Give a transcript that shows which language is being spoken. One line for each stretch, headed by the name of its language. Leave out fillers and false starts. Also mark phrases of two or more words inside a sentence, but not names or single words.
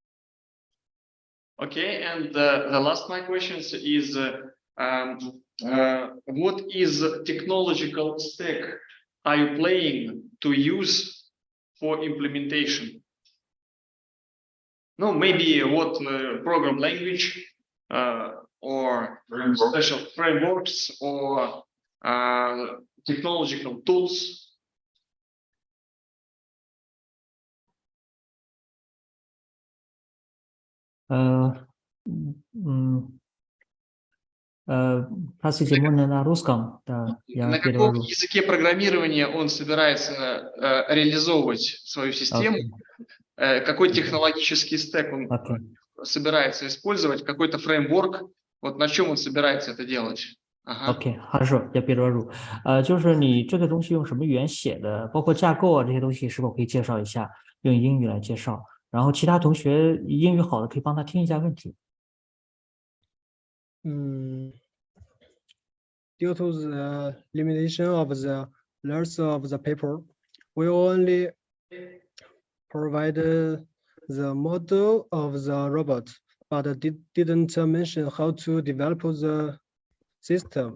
English: Okay, and the last my questions is what is technological stack are you planning to use for implementation? No, maybe what program language or special frameworks or technological tools.
Russian: Просите, на русском, да, я На каком перевожу. языке программирования он собирается реализовывать свою систему? Какой технологический стек он собирается использовать? Какой-то фреймворк? Вот на чем он собирается это делать? OK， хорошо，я перевожу。
Chinese: 就是你这个东西用什么语言写的，包括架构啊这些东西，是否可以介绍一下？用英语来介绍。然后其他同学英语好的可以帮他听一下问题。
English: Due to the limitation of the letters of the paper, we only provide the model of the robot, but didn't mention how to develop the system.